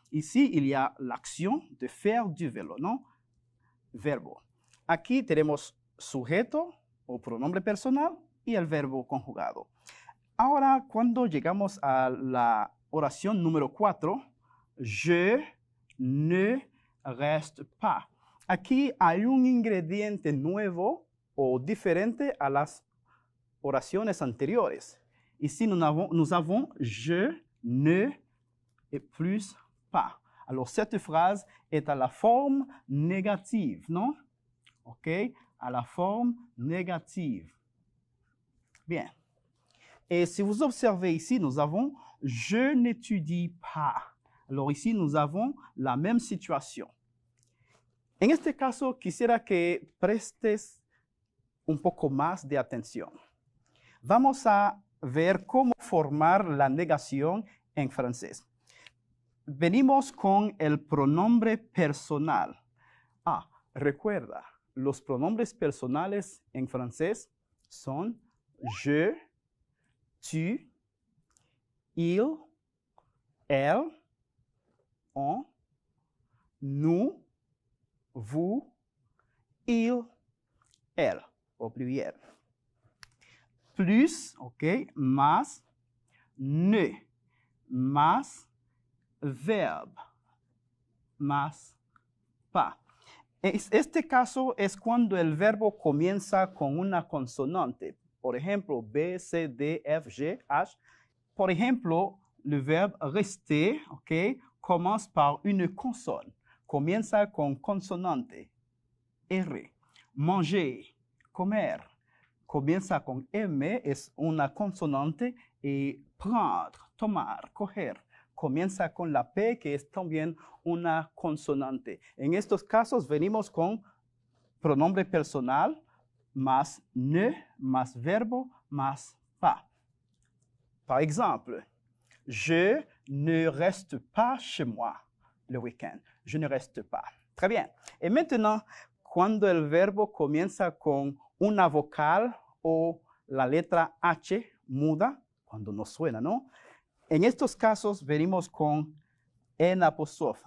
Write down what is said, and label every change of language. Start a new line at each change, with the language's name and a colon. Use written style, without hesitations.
French: Ici, il y a l'action de faire du vélo, ¿no?
Spanish: Verbo. Aquí tenemos sujeto o pronombre personal y el verbo conjugado. Ahora, cuando llegamos a la oración número 4,
French: je ne reste pas.
Spanish: Aquí hay un ingrediente nuevo o diferente a las oraciones anteriores.
French: Ici, nous avons je ne et plus pas. Alors, cette phrase est à la forme négative, non? OK? À la forme négative. Bien. Et si vous observez ici, nous avons « je n'étudie pas ». Alors ici, nous avons la même situation.
Spanish: En este caso, quisiera que prestes un poco más de atención. Vamos a ver cómo formar la negación en francés. Venimos con el pronombre personal. Recuerda, los pronombres personales en francés son je, tu, il, elle, on, nous, vous, il, elle, au pluriel. Plus, ok, más, ne, más, verbe, más, pas. Este caso es cuando el verbo comienza con una consonante. Por ejemplo, B, C, D, F, G, H. Por ejemplo,
French: le verbe rester, ok, commence par une consonne.
Spanish: Comienza con consonante. R. Manger, comer. Comienza con M, es una consonante. Y prendre, tomar, coger. Comienza con la P, que es también una consonante. En estos casos venimos con pronombre personal, más ne, más verbo, más pas.
French: Par exemple, je ne reste pas chez moi le week-end. Je ne reste pas. Très bien. Et maintenant,
Spanish: cuando el verbo comienza con una vocal o la letra H muda, cuando no suena, ¿no? En estos casos, venimos con N apostrophe.